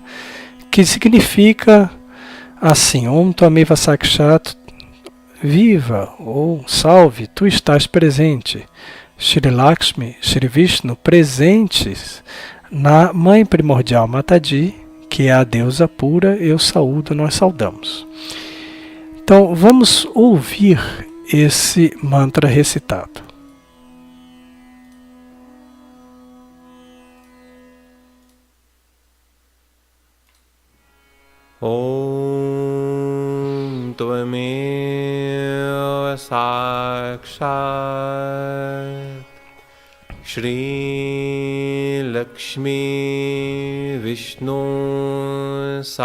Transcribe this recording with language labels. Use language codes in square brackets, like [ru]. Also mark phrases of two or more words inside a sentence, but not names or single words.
[pt] Que significa assim: [sa] Om Tameva Sakshat, [pt] viva ou salve, tu estás presente. [sa] Shri Lakshmi, Shri Vishnu, [pt] presentes na Mãe Primordial Mataji, que é a deusa pura, eu saúdo, nós saudamos. Então, vamos ouvir esse mantra recitado. [sa] Om Tvameva Sakshat Shri Lakshmi Vishnu